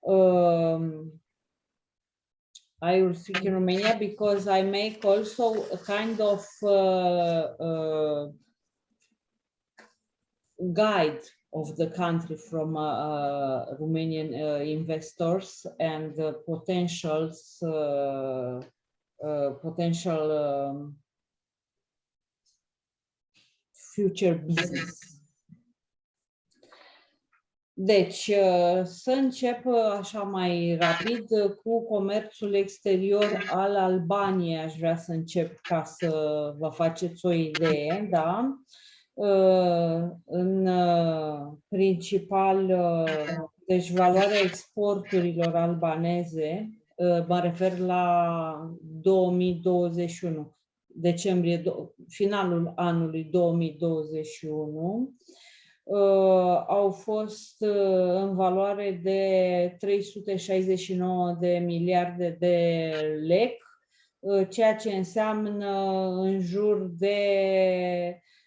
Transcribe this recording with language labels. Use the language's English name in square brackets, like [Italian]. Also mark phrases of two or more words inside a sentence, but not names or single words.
[English] I will speak in Romania because I make also a kind of guide of the country from Romanian investors and potential future business. [Romanian] Deci, să încep așa mai rapid cu comerțul exterior al Albaniei. Aș vrea să încep ca să vă faceți o idee, da? În principal, deci valoarea exporturilor albaneze, mă refer la 2021, finalul anului 2021, au fost în valoare de 369 de miliarde de lek, ceea ce înseamnă în jur de